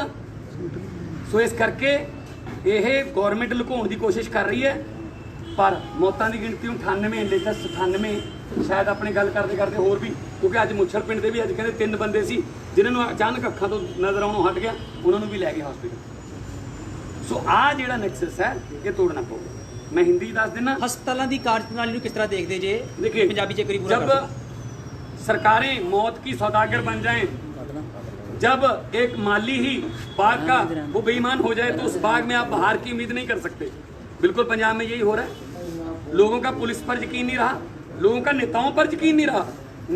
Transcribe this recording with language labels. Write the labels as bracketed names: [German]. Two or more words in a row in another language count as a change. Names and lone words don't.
[Punjabi] ਸੋ ਇਸ ਕਰਕੇ ਇਹ ਗੌਰਮੈਂਟ ਲੁਕਾਉਣ ਦੀ ਕੋਸ਼ਿਸ਼ ਕਰ ਰਹੀ ਹੈ, ਪਰ ਮੌਤਾਂ ਦੀ ਗਿਣਤੀ 98 ਲਿਖਿਆ 97 ਸ਼ਾਇਦ ਆਪਣੀ ਗੱਲ ਕਰਦੇ ਕਰਦੇ ਹੋਰ ਵੀ, ਕਿਉਂਕਿ ਅੱਜ ਮੁੱਛੜ ਪਿੰਡ ਦੇ ਵੀ ਅੱਜ ਕਹਿੰਦੇ 3 ਬੰਦੇ ਸੀ ਜਿਨ੍ਹਾਂ ਨੂੰ ਅਚਾਨਕ ਅੱਖਾਂ ਤੋਂ ਨਜ਼ਰ ਆਉਣੋਂ ਹਟ ਗਿਆ, ਉਹਨਾਂ ਨੂੰ ਵੀ ਲੈ ਗਏ ਹਸਪੀਟਲ। ਸੋ ਆਹ ਜਿਹੜਾ ਨੈਕਸਸ ਹੈ ਇਹ ਤੋੜਨਾ ਪਊਗਾ। ਮੈਂ ਹਿੰਦੀ ਦੱਸ ਦੇਣਾ। ਹਸਪਤਾਲਾਂ ਦੀ ਕਾਰਜਪ੍ਰਣਾਲੀ ਨੂੰ ਕਿਸ ਤਰ੍ਹਾਂ ਦੇਖਦੇ ਜੇ? [Hindi] देखिए [Punjabi] ਪੰਜਾਬੀ ਚ ਕਰੀ ਪੂਰਾ [Hindi] जब सरकारें मौत की सौदागर बन जाएं, जब एक माली ही बाग का वो बेईमान हो जाए, तो उस बाग में आप बाहर की उम्मीद नहीं कर सकते। बिल्कुल पंजाब में यही हो रहा है। लोगों का पुलिस पर यकीन नहीं रहा, लोगों का नेताओं पर यकीन नहीं रहा।